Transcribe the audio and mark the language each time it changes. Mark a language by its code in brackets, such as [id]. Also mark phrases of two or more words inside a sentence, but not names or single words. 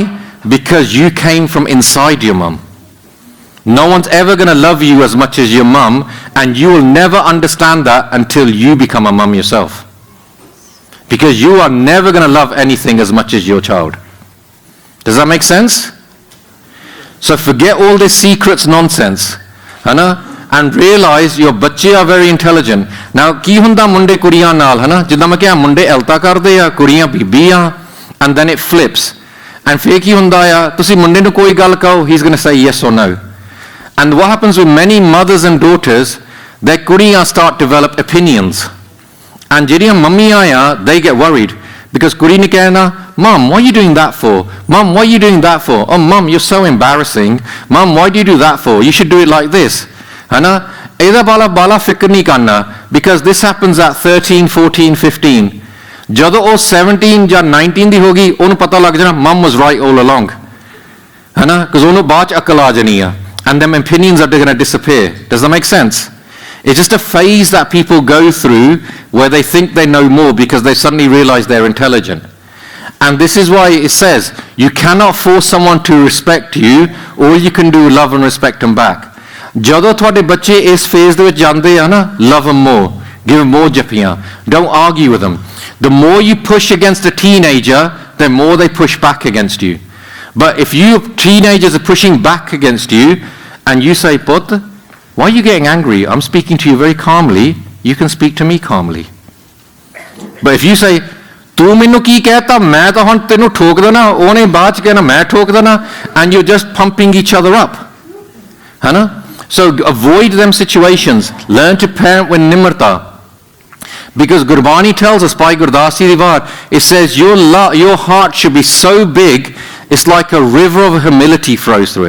[en] Because you came from inside your mum. No one's ever going to love you as much as your mum, and you will never understand that until you become a mum yourself. Because you are never going to love anything as much as your child. Does that make sense? So forget all this secrets nonsense, and realize your बच्चे are very intelligent. [pa] Now ਕੀ ਹੁੰਦਾ ਮੁੰਡੇ ਕੁੜੀਆਂ ਨਾਲ, ਜਿੱਦਾਂ ਮੈਂ ਕਿਹਾ ਮੁੰਡੇ ਐਲਤਾ ਕਰਦੇ ਆ, ਕੁੜੀਆਂ ਬੀਬੀਆਂ, [en] and then it flips. [pa] And ਫਿਰ ਕੀ ਹੁੰਦਾ ਆ, ਤੁਸੀਂ ਮੁੰਡੇ ਨੂੰ ਕੋਈ ਗੱਲ ਕਹੋ, [en] he's going to say yes or no. And what happens with many mothers and daughters, their ਕੁੜੀਆਂ start develop opinions. [pa] And ਜਿਹੜੀਆਂ ਮੰਮੀਆਂ ਆ, [en] they get worried. Because [pa] ਕੁੜੀ ਨੇ ਕਹਿਣਾ, [en] Mom, what are you doing that for? Mom, what are you doing that for? Oh, Mom, you're so embarrassing. Mom, why do you do that for? You should do it like this. [pa] ਇਹਦਾ ਬਾਲਾ ਫਿਕਰ ਨਹੀਂ ਕਰਨਾ. [en] Because this happens at 13, 14, 15. [pa] ਜਦੋਂ ਉਹ 17 ਜਾਂ 19 ਦੀ ਹੋ ਗਈ, ਉਹਨੂੰ ਪਤਾ ਲੱਗ ਜਾਣਾ, [en] Mom was right all along. [pa] Because ਉਹਨੂੰ ਬਾਅਦ ਚ ਅਕਲ ਆ ਜਾਣੀ ਆ. [en] And them opinions are going to disappear. Does that make sense? It's just a phase that people go through where they think they know more because they suddenly realize they're intelligent. And this is why it says, you cannot force someone to respect you, all you can do is love and respect them back. [pa] ਜਦੋਂ ਤੁਹਾਡੇ ਬੱਚੇ ਇਸ ਫੇਜ਼ ਦੇ ਵਿੱਚ ਜਾਂਦੇ ਆ ਨਾ, [en] love them more, give them more ਜੱਫੀਆਂ. Don't argue with them. The more you push against a teenager, the more they push back against you. But if you teenagers are pushing back against you, and you say, Putt, why are you getting angry? I'm speaking to you very calmly. You can speak to me calmly. But if you say, [pa] ਤੂੰ ਮੈਨੂੰ ਕੀ ਕਹਿਤਾ, ਮੈਂ ਤਾਂ ਹੁਣ ਤੈਨੂੰ ਠੋਕ ਦੇਣਾ, ਉਹਨੇ ਬਾਅਦ ਚ ਕਹਿਣਾ ਮੈਂ ਠੋਕ ਦੇਣਾ, [en] and you're just pumping each other up. So avoid them situations. Learn to parent with nimrata. Because Gurbani tells us by Gurdasi Rivar, it says your heart should be so big, it's like a river of humility flows through it.